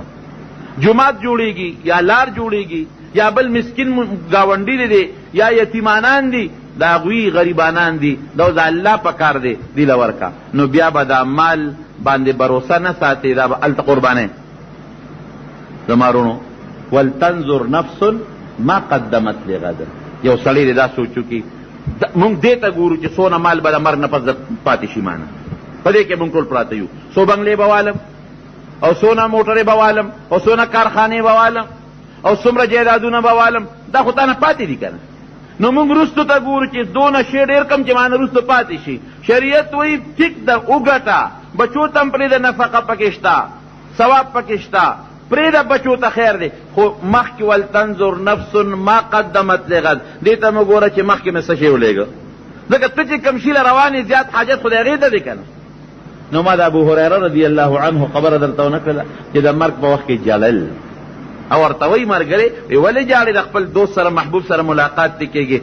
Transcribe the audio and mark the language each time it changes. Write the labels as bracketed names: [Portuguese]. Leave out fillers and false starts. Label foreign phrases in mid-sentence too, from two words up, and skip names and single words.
[Pashto] جومات جوړېږي یا لار جوړېږي یا بل مسکین ګاونډي دی یا یتیمانان دي دا هغوی غریبانان دي دا د الله پکار دی دی له ورکا. نو بیا به دا مال باندې بروسه نه ساتي، دا به هلته قربانې. زما رونو [Arabic] ولتنظر نفس ما قدمت لغد. [Pashto] یو سړی دی دا سوچو کې مونږ دې ته ګورو چې څونه مال به د مرګ نه پس پاتې شي مانه، په دې کې مونږ ټول پراته یو. څو بنګلې به والم او څونه موټرې به والم او څونه کارخانې به والم او څومره جایدادونه به والم، دا خو تا نه پاتې دي که نه. نو مونږ وروستو ته ګورو چې دونه شی ډېر کم چې مانه وروستو پاتې شي. شریعت وایي ټیک ده وګټه، بچو ته هم پرېږده نفقه پکې شته، ثواب پکې شته، پرېږده بچو ته خیر دی. خو مخکې [Arabic] ولتنظر نفس ما قدمت لغد، [Pashto] دې ته مو ګوره چې مخکې مې څه شی ولېږه، ځکه ته چې کوم شي له روانې زیات حاجت خو د هغې ته دی که نه. نو ما د ابوهریره [Arabic] رضی الله عنه [Pashto] خبره درته ونه کړله چې د مرګ په وخت کې جلل او ورته وایي ملګری ولې جاړې د خپل دوست سره محبوب سره ملاقات دې کېږي؟